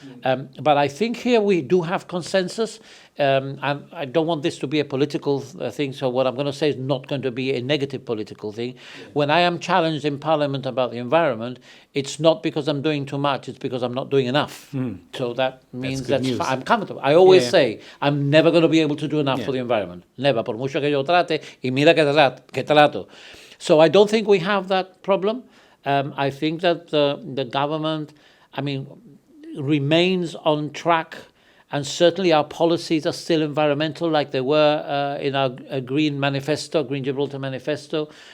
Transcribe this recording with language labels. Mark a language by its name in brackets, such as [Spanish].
[English] But I think here we do have consensus, and I don't want this to be a political thing, so what I'm going to say is not going to be a negative political thing. When I am challenged in Parliament about the environment, it's not because I'm doing too much, it's because I'm not doing enough. So that means I'm comfortable. I always say I'm never going to be able to do enough for the environment. [Spanish] Never, por mucho que yo trate, y mira que trato. [English] So I don't think we have that problem. I think that the government, remains on track, and certainly our policies are still environmental, like they were in our Green Gibraltar Manifesto.